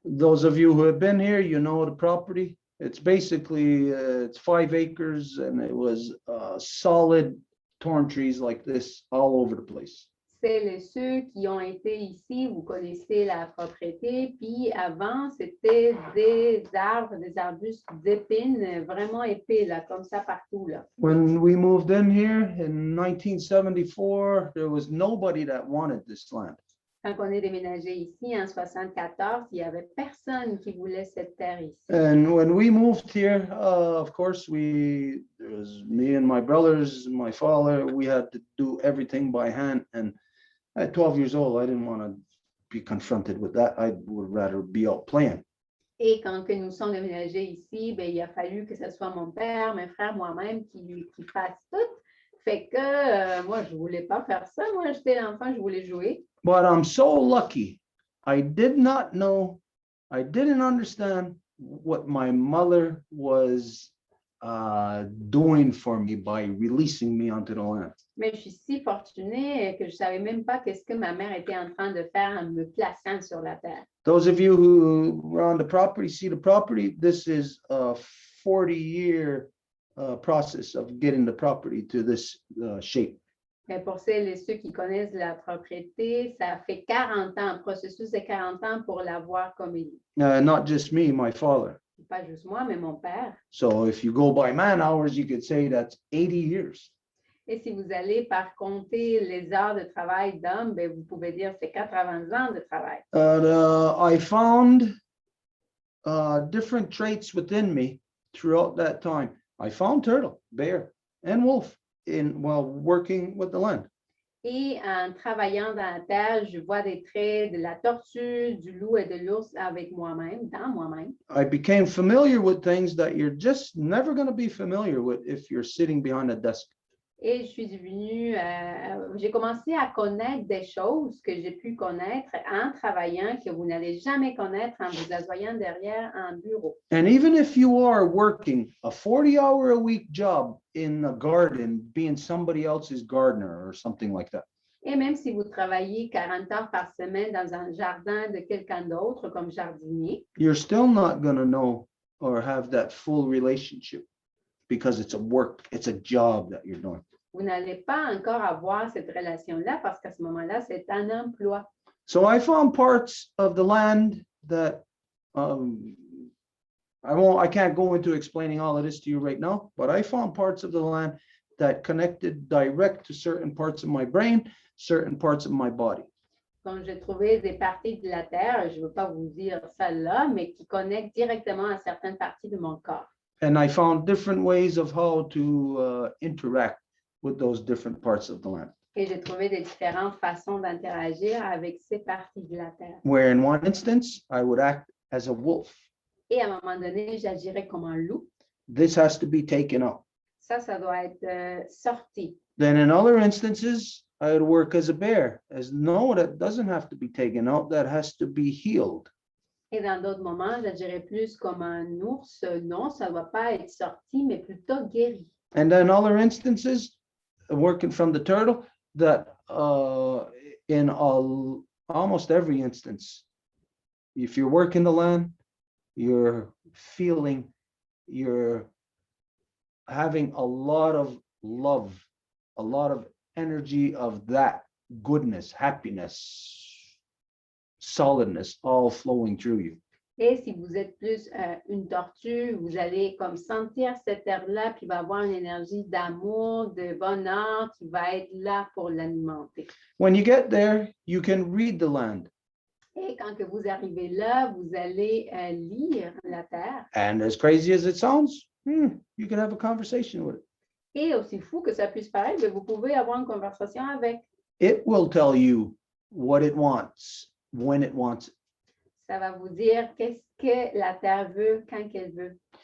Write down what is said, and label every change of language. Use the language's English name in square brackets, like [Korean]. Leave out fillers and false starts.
[English] Those of you who have been here, you know the property. It's basically, it's 5 acres and it was solid thorn trees like this all over the place. [French] C'est ceux qui ont été ici, vous connaissez la propriété. Puis avant, c'était des arbres, des arbustes d'épines vraiment épais, là, comme ça partout. Là. [English] When we moved in here in 1974, there was nobody that wanted this land. [French] Quand on est déménagé ici en 1974, il n'y avait personne qui voulait cette terre ici. [English] And when we moved here, of course, it was me and my brothers, my father, we had to do everything by hand. And at 12 years old, I didn't want to be confronted with that. I would rather be out playing. [French] Et quand que nous sommes déménagés ici, ben, il a fallu que ce soit mon père, mes frères, moi-même qui fassent tout. Fait que moi, je ne voulais pas faire ça. Moi, j'étais l'enfant, je voulais jouer. [English] But I'm so lucky. I did not know, I didn't understand what my mother was doing for me by releasing me onto the land. [French] Mais je suis si fortunée que je ne savais même pas qu'est-ce que ma mère était en train de faire en me plaçant sur la terre. [English] Those of you who were on the property, see the property, this is a 40-year process of getting the property to this shape. [French] Mais pour celles et ceux qui connaissent la propriété, ça fait 40 ans, un processus de 40 ans pour l'avoir comme il est. [English] Not just me, my father. [French] Pas juste moi, mais mon père. [English] So if you go by man hours, you could say that's 80 years. [French] Et si vous allez par compter les heures de travail d'homme, ben, vous pouvez dire c'est 80 ans de travail. [English] I found different traits within me throughout that time. I found turtle, bear, and wolf while working with the land. [French] Et en travaillant dans la terre, je vois des traits de la tortue, du loup et de l'ours avec moi-même, dans moi-même. [English] I became familiar with things that you're just never going to be familiar with if you're sitting behind a desk. [French] Et je suis devenue, j'ai commencé à connaître des choses que j'ai pu connaître en travaillant, que vous n'allez jamais connaître en vous assoyant derrière un bureau. [English] And even if you are working a 40-hour-a-week job in a garden, being somebody else's gardener or something like that. [French] Et même si vous travaillez 40 heures par semaine dans un jardin de quelqu'un d'autre comme jardinier, [English] You're still not going to know or have that full relationship because it's a work, it's a job that you're doing. [French] vous n'allez pas encore avoir cette relation-là parce qu'à ce moment-là, c'est un emploi. [English] So I found parts of the land that I can't go into explaining all of this to you right now, but I found parts of the land that connected direct to certain parts of my brain, certain parts of my body. [French] Donc, j'ai trouvé des parties de la terre, je ne veux pas vous dire ça là, mais qui connectent directement à certaines parties de mon corps. [English] And I found different ways of how to interact with those different parts of the land. [French] Et j'ai trouvé des différentes façons d'interagir avec ces parties de la terre. [English] Where in one instance, I would act as a wolf. [French] Et à un moment donné, j'agirais comme un loup. [English] This has to be taken out. [French] Ça doit être sorti. [English] Then in other instances, I would work as a bear. That doesn't have to be taken out. That has to be healed. [French] Et dans d'autres moments, j'agirais plus comme un ours. Non, ça ne doit pas être sorti, mais plutôt guéri. [English] And then other instances, working from the turtle, that in almost every instance, if you're working the land, you're feeling, you're having a lot of love, a lot of energy of that goodness, happiness, solidness, all flowing through you. [French] Et si vous êtes plus une tortue, vous allez comme sentir cette air-là, puis il va avoir une énergie d'amour, de bonheur qui va être là pour l'alimenter. [English] When you get there, you can read the land. [French] Et quand que vous arrivez là, vous allez lire la terre. [English] And as crazy as it sounds, you can have a conversation with it. [French] Et aussi fou que ça puisse paraître, mais vous pouvez avoir une conversation avec. [English] It will tell you what it wants, when it wants it. [French] Ça va vous dire qu'est-ce que la terre veut quand qu'elle veut.